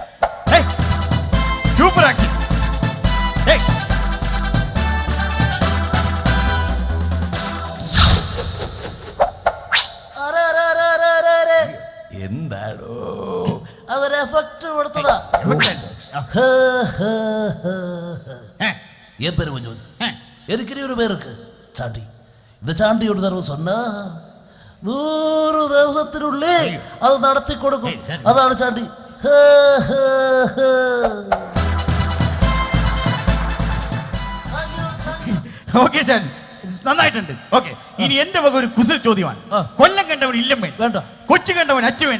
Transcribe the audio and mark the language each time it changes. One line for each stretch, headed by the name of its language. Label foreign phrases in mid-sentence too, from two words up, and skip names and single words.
English: super acting.
Malayalam: എന്താടോ അതൊരു എഫക്ട് കൊടുത്തതാ.
Tamil: என் பேரு கொஞ்சம் எனக்கு ஒரு பேர் இருக்கு சாண்டி. இந்த சாண்டியோட தரவு சொன்னா
Malayalam: 100 ദിവസത്തിനുള്ളിൽ അത് നടത്തി കൊടുക്കും. അതാണ് ചാണ്ടി. ഓക്കെ സാർ, നന്നായിട്ടുണ്ട്. ഓക്കെ, ഇനി എന്റെ വക ഒരു കുസൽ ചോദ്യമാണ്. കൊല്ലം കണ്ടവൻ ഇല്ലം വേണ്ട, കൊച്ചു കണ്ടവൻ അച്ചു വേണ്ട.